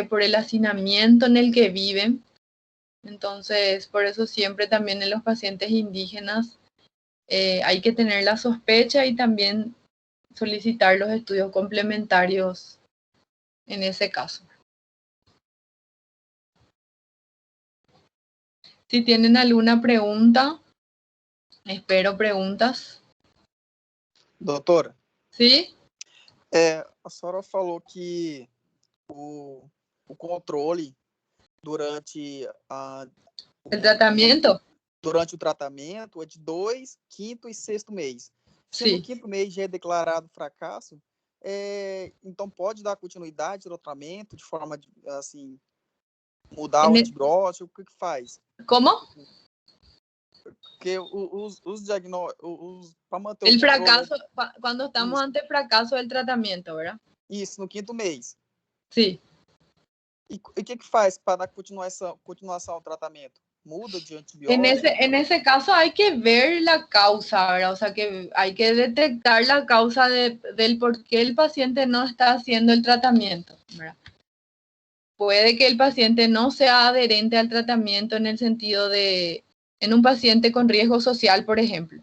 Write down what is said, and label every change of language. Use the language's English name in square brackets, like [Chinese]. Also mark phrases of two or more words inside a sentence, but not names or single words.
[Spanish] Por el hacinamiento en el que viven. Entonces, por eso siempre también en los pacientes indígenas hay que tener la sospecha y también solicitar los estudios complementarios en ese caso. Si tienen alguna pregunta, espero preguntas. [Portuguese] Doutora, [Spanish] ¿Sí? [Portuguese] a senhora falou que o controle durante [Spanish] El tratamiento. [Portuguese] durante o tratamento é de 2, 5º e 6º mês. Se no [Spanish] Sí. [Portuguese] 5º mês já é declarado fracasso, então pode dar continuidade ao tratamento de forma de, assim, mudar o antibiótico, o que faz? [Spanish] ¿Cómo? [Portuguese] Porque os diagnósticos, para manter [Spanish] El [Portuguese] o controle, [Spanish] fracaso, cuando estamos ante fracaso del tratamiento, ¿verdad? [Portuguese] isso, no 5º mês. [Spanish] Sí. [Portuguese] E o que faz para dar continuação ao tratamento? Muda de antibiótico? [Spanish] En ese caso hay que ver la causa, ¿verdad? O sea, que hay que detectar la causa del por qué el paciente no está haciendo el tratamiento, ¿verdad? Puede que el paciente no sea adherente al tratamiento en el sentido de, en un paciente con riesgo social, por ejemplo.